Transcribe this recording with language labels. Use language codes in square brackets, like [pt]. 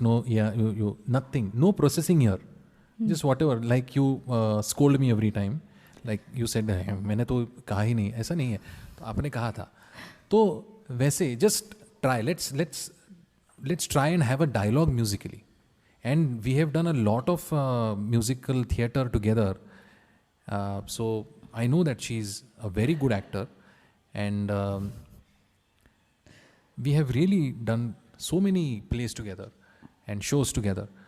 [en] No, yeah, you nothing. No processing here. Just whatever. Like you scold me every time. Like you said, [hi] मैंने तो कहा ही नहीं. ऐसा नहीं है. तो आपने कहा था. तो वैसे [en] just try. Let's try and have a dialogue musically. And we have done a lot of musical theatre together. So I know that she's a very good actor, and we have really done so many plays together and shows together.